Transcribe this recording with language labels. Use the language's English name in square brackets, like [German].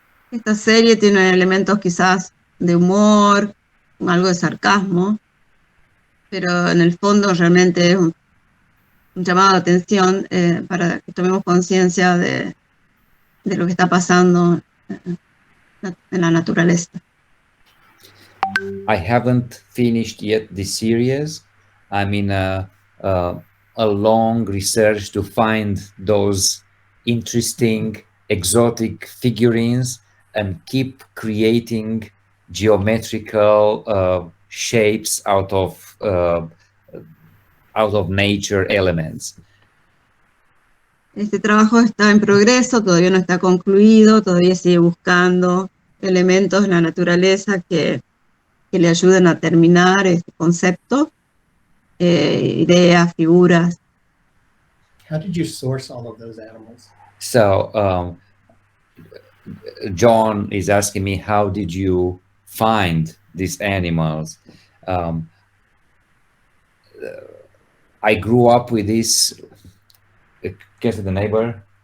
[Spanish] Esta serie tiene elementos quizás de humor, algo de sarcasmo, pero en el fondo realmente es un llamado de atención para que tomemos conciencia de lo que está pasando en la naturaleza. [English] I haven't finished yet this series. I'm in a long research to find those interesting exotic figurines and keep creating geometrical shapes out of nature elements. [Spanish] Este trabajo está en progreso, todavía no está concluido, todavía sigue buscando elementos en la naturaleza que le ayuden a terminar este concepto, ideas, figuras. [English] How did you source all of those animals? So John is asking me, how did you find these animals? I grew up with this. Can I say the neighbor?